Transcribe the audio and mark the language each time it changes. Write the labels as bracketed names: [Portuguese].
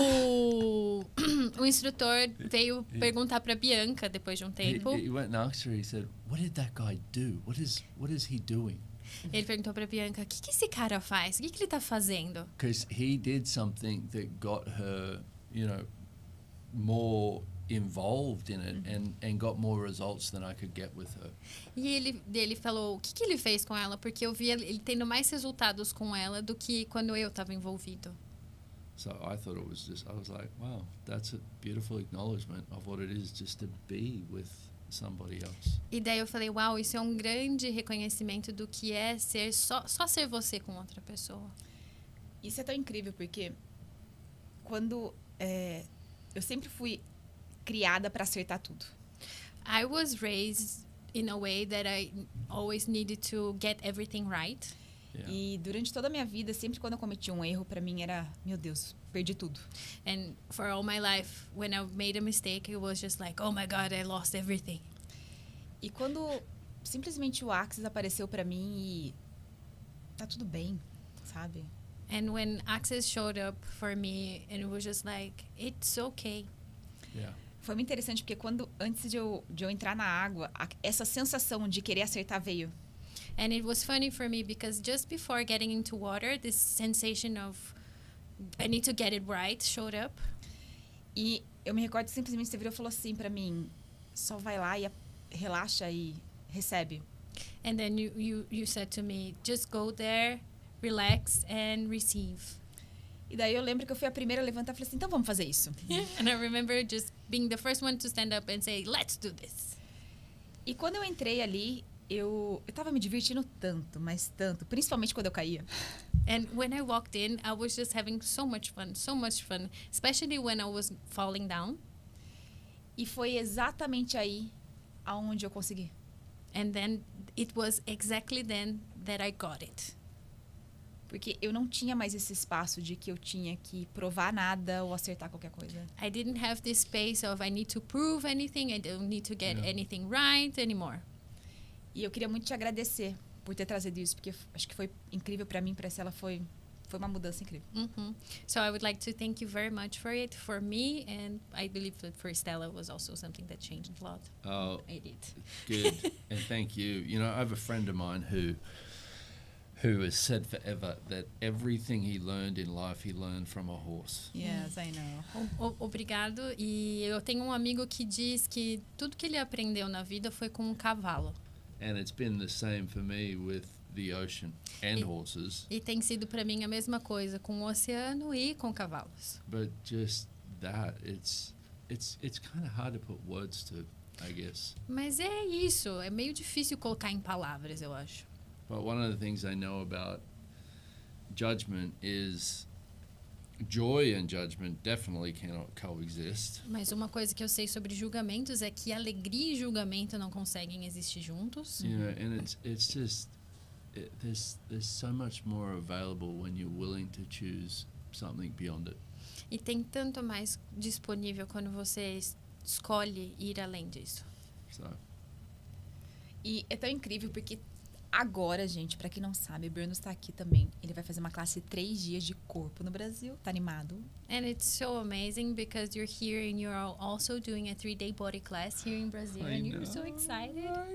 [Portuguese] O instrutor veio perguntar pra Bianca depois de um tempo. [English] He went and asked her, he said, what did that guy do? What is he doing? [Portuguese] Ele perguntou pra Bianca, o que esse cara faz? O que ele tá fazendo? [English] Because he did something that got her, you know, more involved in it and got more results than I could get with her. [Portuguese] E ele falou, o que ele fez com ela? Porque eu via ele tendo mais resultados com ela do que quando eu estava envolvido. [English] So I thought I was like, wow, that's a beautiful acknowledgement of what it is just to be with somebody else. [Portuguese] E daí eu falei, uau, isso é um grande reconhecimento do que é ser só ser você com outra pessoa. Isso é tão incrível, porque quando eu sempre fui criada para acertar tudo. [English] I was raised in a way that I always needed to get everything right. Yeah. [Portuguese] E durante toda a minha vida, sempre quando eu cometia um erro, para mim era, meu Deus, perdi tudo. [English] And for all my life, when I made a mistake, it was just like, oh my God, I lost everything. [Portuguese] E quando simplesmente o Axis apareceu para mim e tá tudo bem, sabe? [English] And when Access showed up for me, and it was just like, it's okay. Yeah. [Portuguese] Foi muito interessante porque antes de eu entrar na água, essa sensação de querer acertar veio. [English] And it was funny for me because just before getting into water, this sensation of I need to get it right showed up. [Portuguese] E eu me recordo que simplesmente você virou e falou assim pra mim, só vai lá e relaxa e recebe. [English] And then you said to me, just go there, relax and receive. [Portuguese] E daí eu lembro que eu fui a primeira a levantar e falei assim, então vamos fazer isso. [English] And I remember just being the first one to stand up and say, let's do this. [Portuguese] E quando eu entrei ali, eu tava me divertindo tanto, mas tanto, principalmente quando eu caía. [English] And when I walked in, I was just having so much fun, especially when I was falling down. [Portuguese] E foi exatamente aí aonde eu consegui. [English] And then it was exactly then that I got it. [Portuguese] Porque eu não tinha mais esse espaço de que eu tinha que provar nada ou acertar qualquer coisa. [English] I didn't have this space of I need to prove anything, I don't need to get anything right anymore. [Portuguese] E eu queria muito te agradecer por ter trazido isso, porque acho que foi incrível para mim, para ela foi uma mudança incrível. Mm-hmm. [English] So I would like to thank you very much for it, for me, and I believe that for Stella was also something that changed a lot. Oh, I did. good. And thank you. You know, I have a friend of mine who has said forever that everything he learned in life, he learned from a horse. Yes, I know. [Portuguese] Obrigado. E eu tenho um amigo que diz que tudo que ele aprendeu na vida foi com um cavalo. [English] And it's been the same for me with the ocean and horses. [Portuguese] E tem sido para mim a mesma coisa com o oceano e com cavalos. [English] But just that, it's kind of hard to put words to, I guess. [Portuguese] Mas é isso, é meio difícil colocar em palavras, eu acho. [English] But one of the things I know about judgment is joy and judgment definitely cannot coexist. [Portuguese] Mas uma coisa que eu sei sobre julgamentos é que alegria e julgamento não conseguem existir juntos. [English] You know, and it's just there's so much more available when you're willing to choose something beyond it. [Portuguese] E tem tanto mais disponível quando você escolhe ir além disso. [English] So [Portuguese] E é tão incrível porque agora, gente, pra quem não sabe, o Bruno está aqui também. Ele vai fazer uma classe de 3 dias de corpo no Brasil. Tá animado? [English] And it's so amazing because you're here and you're also doing a 3-day body class here in Brazil and you're so excited.